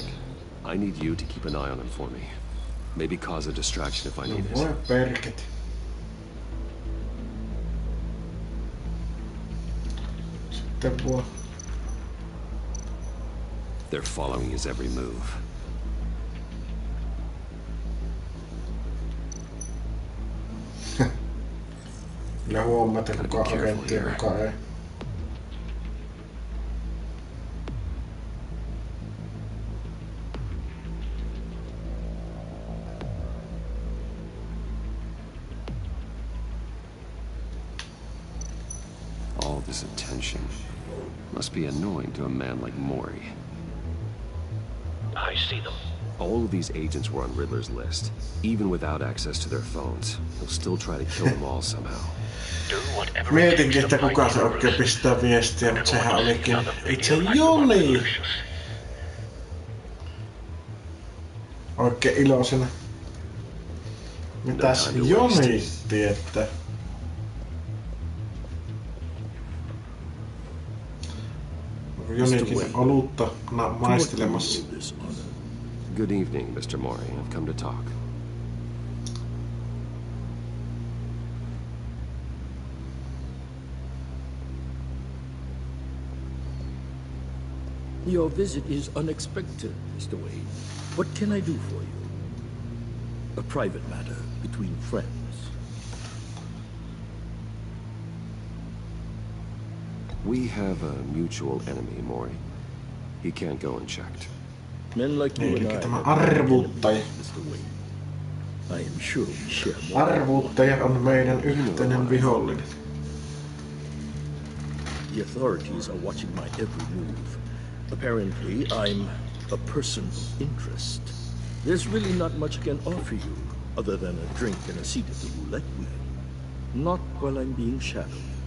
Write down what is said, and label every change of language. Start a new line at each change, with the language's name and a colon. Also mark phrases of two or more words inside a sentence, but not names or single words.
English: I need you to keep an eye on him for me. Maybe cause a distraction if I need it. They're following his every move.
Finnish: Kyllä huomata, kuka agentti ja kuka ei.
English: All this attention must be annoying to a man like Mori. I see them. All of these agents were on Riddler's list. Even without access to their phones, he'll still try to kill them all somehow.
Finnish: Mietinkin, että kuka se oikein pistää viestiä, mutta sehän olikin itse Joni. Oikein iloisena. Mitäs Joni tietää? Jonikin olutta maistelemassa.
English: Good evening, Mr. Mori. I've come to talk. Your visit is unexpected, Mr. Wayne. What can I do for you? A private matter between friends. We have a mutual enemy, Mori. He can't go unchecked. Men like you and I
Finnish: Tämä arvuuttaja.
English: Mr. Wayne. I am sure we share more.
Finnish: Arvuuttaja on meidän yhteinen vihollinen.
English: The authorities are watching my every move. Apparently, I'm a person of interest. There's really not much I can offer you, other than a drink and a seat at the roulette wheel. Not while I'm being shadowed.